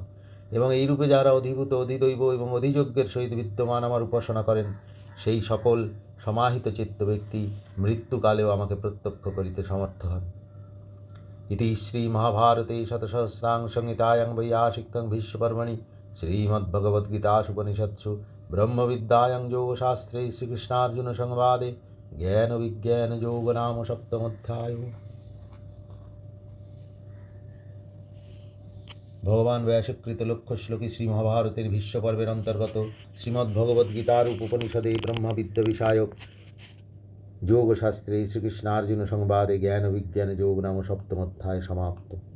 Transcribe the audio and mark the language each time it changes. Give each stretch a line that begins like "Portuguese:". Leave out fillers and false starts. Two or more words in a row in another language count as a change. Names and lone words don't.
Bangla: এবং এইরূপে যারা অধিভূত অধিদৈব এবং অধিযজ্ঞের সহিত বিদ্যমান আমার উপাসনা করেন, সেই সকল সমাহিত চিত্ত ব্যক্তি মৃত্যুকালেও আমাকে প্রত্যক্ষ করিতে সমর্থ হন।
Sanskrit: ইতি শ্রীমহাভারতে শতসহস্রাং সংহিতায়াং বৈয়াসিক্যং ভীষ্মपर्वणि श्रीमद्भगवद्गीतासूपनिषत्सु ब्रह्मविद्यायां योगशास्त्रे श्रीकृष्णार्जुनसंवादे ज्ञानविज्ञानयोगो नाम सप्तमोऽध्यायः।
Bangla: ভগবান ব্যাসকৃত লক্ষ্য শ্লোকী শ্রী মহাভারতের ভীষ্ম পর্বের অন্তর্গত শ্রীমদ্ভগবদ্গীতার উপনিষদে ব্রহ্মবিদ্যা বিষয়ক যোগশাস্ত্রে শ্রীকৃষ্ণার্জুন সংবাদে জ্ঞান বিজ্ঞান যোগ নাম সপ্তম অধ্যায় সমাপ্ত।